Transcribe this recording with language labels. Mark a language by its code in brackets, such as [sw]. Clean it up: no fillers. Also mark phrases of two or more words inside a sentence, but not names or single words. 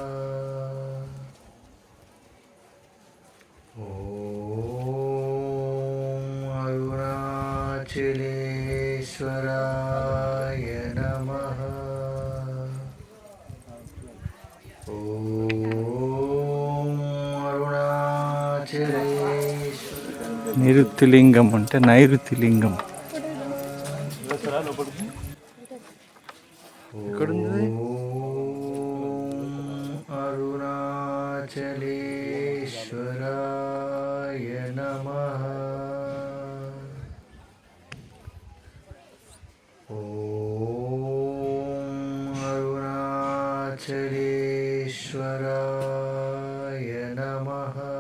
[sa] अरुणाचलेश्वराय नमः। अरुणाचलेश्वराय [te] నిరుతిలింగం అంటే నైరుతిలింగం. ఎక్కడుంది? [sa] अरुणाचलेश्वराय नमः। अरुणाचलेश्वराय नमः।